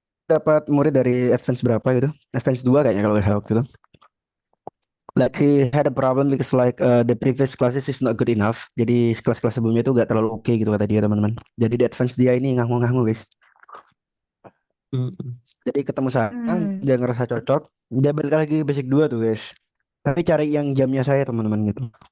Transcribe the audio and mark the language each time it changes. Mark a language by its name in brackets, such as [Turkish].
[Indonesian] dapat murid dari advance berapa gitu? Advance 2 kayaknya kalau nggak salah waktu itu. [English] Like he had a problem because like the previous classes is not good enough. [Indonesian] Jadi kelas-kelas sebelumnya itu gak terlalu oke gitu kata dia teman-teman. Jadi di advance dia ini nganggu-nganggu guys. Mm. Jadi ketemu saya, Hmm. dia ngerasa cocok, dia balik lagi ke basic 2 tuh guys. Tapi cari yang jamnya saya teman-teman gitu.